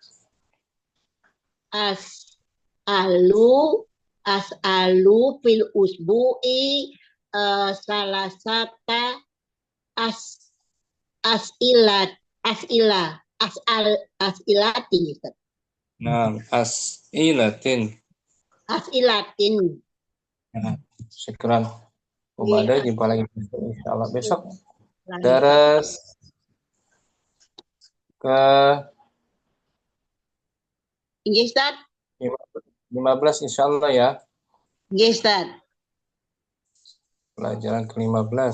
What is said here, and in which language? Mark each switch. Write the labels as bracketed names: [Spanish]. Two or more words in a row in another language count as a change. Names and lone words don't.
[Arabic] أسأل في الأسبوع ثلاثة أسئلة. [Indonesian] Nah, as'ilatin. Nah, syukran. Ubadah, jumpa lagi insyaallah besok. Daras ke [Javanese] Nggih, Ustaz. [Indonesian] 15 insyaallah ya. [Javanese] Nggih, Ustaz. [Indonesian] Pelajaran ke-15